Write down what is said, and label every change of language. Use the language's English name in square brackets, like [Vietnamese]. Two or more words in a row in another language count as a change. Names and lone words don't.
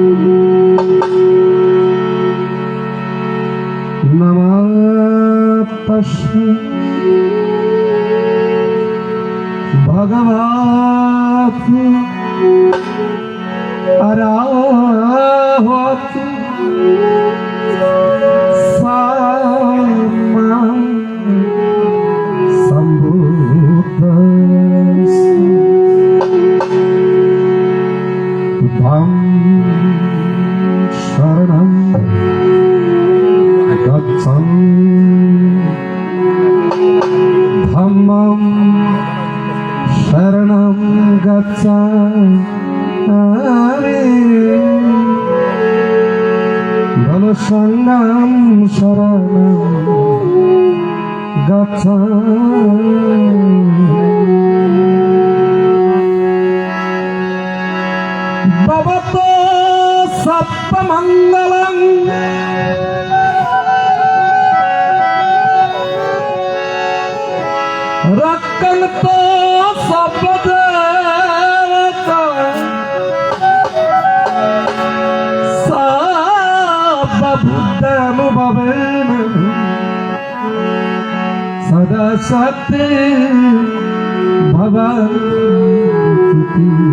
[Pali] নমঃ তস্मै ভগবতে অরহতে সম্মা সম্বুদ্ধাস্তে। বুদ্ধং শরণং গচ্ছামি ধম্মং শরণং গচ্ছামি বলো সংঘং শরণং গচ্ছামি। ভবতো সর্বমঙ্গলং রক্ষন্তো সর্বদেবতা সর্বভূতানুভবেন সদা সত্যি ভবন্তি।